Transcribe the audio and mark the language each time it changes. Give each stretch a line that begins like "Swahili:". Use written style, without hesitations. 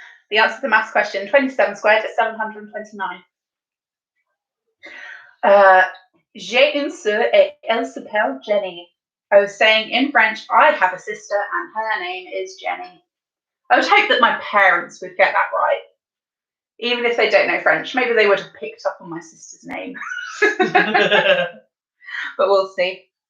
English: The answer to the maths question, 27 squared is 729.
French: J'ai une sœur et elle s'appelle Jenny.
English: I was saying in French, I have a sister and her name is Jenny. I would hope that my parents would get that right. Even if they don't know French, maybe they would have picked up on my sister's name. But we'll see.